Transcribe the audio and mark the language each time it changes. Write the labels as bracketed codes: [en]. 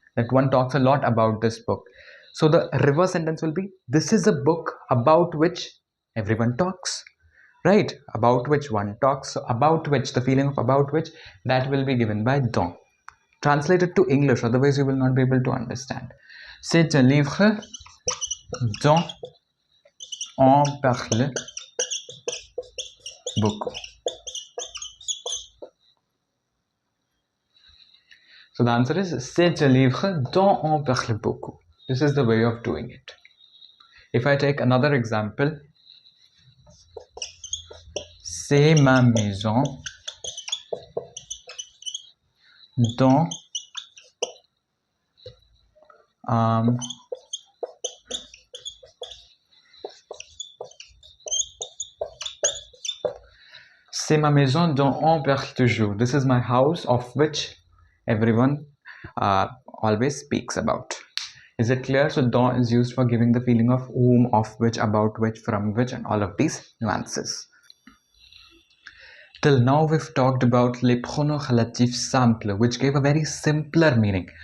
[en] That one talks a lot about this book. So the reverse sentence will be, this is a book about which everyone talks. Right? About which one talks. So about which, the feeling of about which, that will be given by dont. Translate it to English, otherwise you will not be able to understand. [fr] C'est un livre dont on parle beaucoup. [en] So the answer is [fr] c'est un livre dont on parle beaucoup. [en] This is the way of doing it. If I take another example, [fr] c'est ma maison dont c'est ma maison dont on parle toujours. [en] This is my house of which everyone always speaks about. Is it clear? So dont is used for giving the feeling of whom, of which, about which, from which, and all of these nuances. Till now we've talked about [fr] les pronoms relatifs simples, [en] which gave a very simpler meaning.